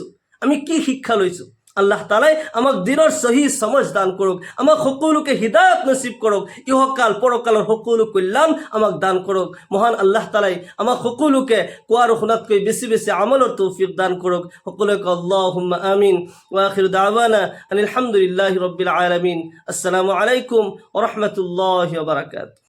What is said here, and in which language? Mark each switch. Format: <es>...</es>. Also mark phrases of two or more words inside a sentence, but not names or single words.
<as>আমি কি শিক্ষা লৈছোঁ? আল্লাহ তাআলাই আমাক দিনৰ</as> <ur>صحیح سمجھ</ur> <as>দান কৰক, আমাক সকলোকে হিদায়াত নসিব কৰক, ইহকাল পৰকালৰ সকলো কল্যাণ আমাক দান কৰক। মহান আল্লাহ তাআলাই আমাক সকলোকে কোৱাৰ শুনাতকৈ বেছি বেছি আমলৰ তৌফিক দান কৰক।</as> <ar>সকলোকে اللهم آمين. وآخر دعوانا أن الحمد لله رب العالمين. السلام عليكم ورحمة الله وبركاته.</ar>